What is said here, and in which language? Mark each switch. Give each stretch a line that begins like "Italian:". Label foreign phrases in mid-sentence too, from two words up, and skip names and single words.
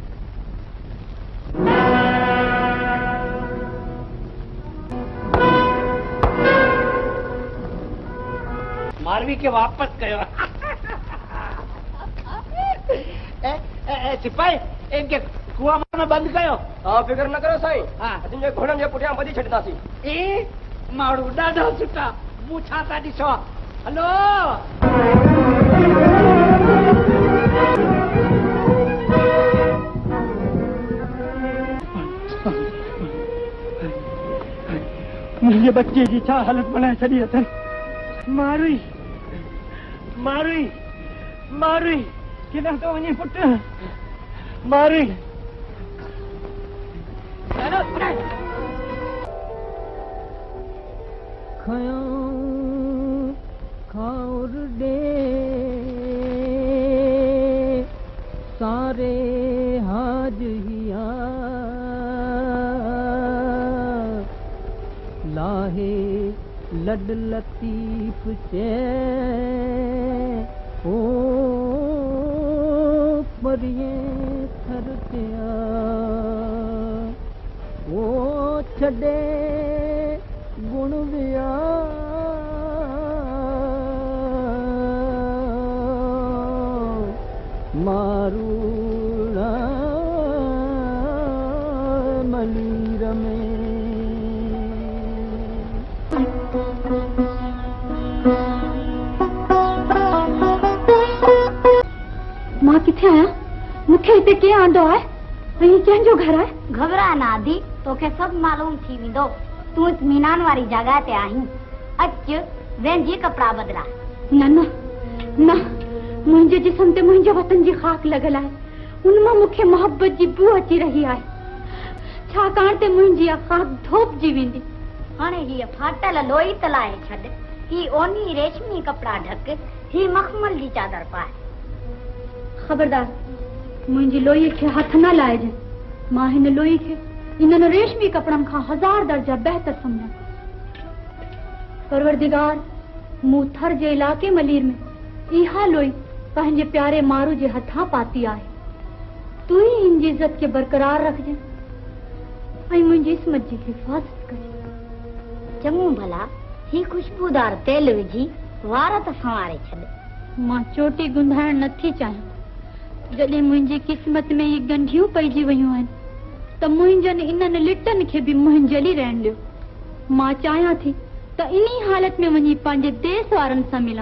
Sindhi: मारवी के वापस कयो सिपाही इनके कुआ में बंद कयो हाँ फिक्र न करो साईं हाँ असीं घोड़नि जे पुठियां ॿधी छॾींदासीं ए माण्हू ॾाढा सुठा मूं छा था ॾिसो हलो मुंहिंजे बच्चे जी छा हालत बनाए छॾी अथनि मारुई केॾां थो वञे पुटु मारुई खाउर दे सारे हाज हिया लाहे लड लतीफ से ओ परिए थरतिया ओ छड़े गुण विया मारूड़ा मलीर में मां किथे आया मूंखे हिते कीअं आंदो आहे ऐं कंहिंजो घर आहे घबरा ना आदि तोखे सब मालूम थी वेंदो तू इत्मीनान वारी जगह ते आहीं अच वेंजी कपड़ा बदला न न मुंहिंजे जिस्म ते मुंहिंजे वतन जी खाक लॻल आहे उनमां मूंखे मोहब्बत जी बू अची रही आहे छाकाणि त मुंहिंजी खाक धोपजी वेंदी हाणे हीअ फाटल लोई तलाए छॾ ही ओनी रेशमी कपड़ा ढक ही मखमल जी चादर पाए खबरदार मुंहिंजी लोई खे हथ न लाइजे मां हिन लोई खे इन्हनि रेशमी कपड़नि खां 1000 दर्जा बहितर समझां परवरदिगार मूं थर जे इलाके मलीर में इहा लोई पंहिंजे प्यारे मारू जे हथां पाती आहे तू ही इन जी इज्जत के बरकरार रखजे ऐं मुंहिंजी इस्मत जी हिफ़ाज़त कजे चङो भला ही खुशबूदार तेल विझी वार त संवारे छॾ मां चोटी गुंधाइण नथी चाहियां जॾहिं मुंहिंजी क़िस्मत में ही गंढियूं पइजी वयूं आहिनि त मुंहिंजनि इन्हनि लिटनि खे बि मुंहिंजली रहण ॾियो मां चाहियां थी त इन्ही हालत में वञी पंहिंजे देश वारनि सां मिलां